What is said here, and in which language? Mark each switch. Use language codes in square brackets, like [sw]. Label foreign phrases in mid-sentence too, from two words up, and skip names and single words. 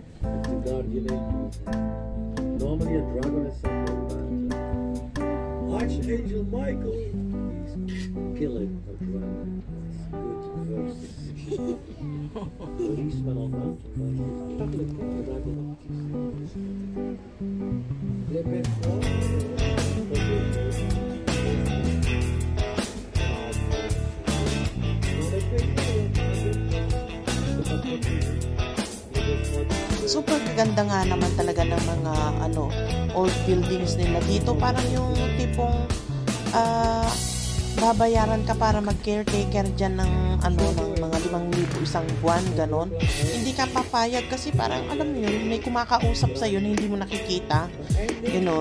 [en] It's the guardian angel. Normally a dragon is something bad. Archangel Michael. He's killing a dragon. It's good verses. Policeman on mountain bike. [fr] Les bêtes. [tl] Super kaganda nga naman talaga ng mga [en] old buildings [tl] nila dito. Parang yung tipong babayaran ka para mag-caretaker dyan ng ng mga 5,000 isang buwan, ganon. Hindi ka papayag kasi parang alam mo yun, may kumakausap sa'yo na hindi mo nakikita, ganon.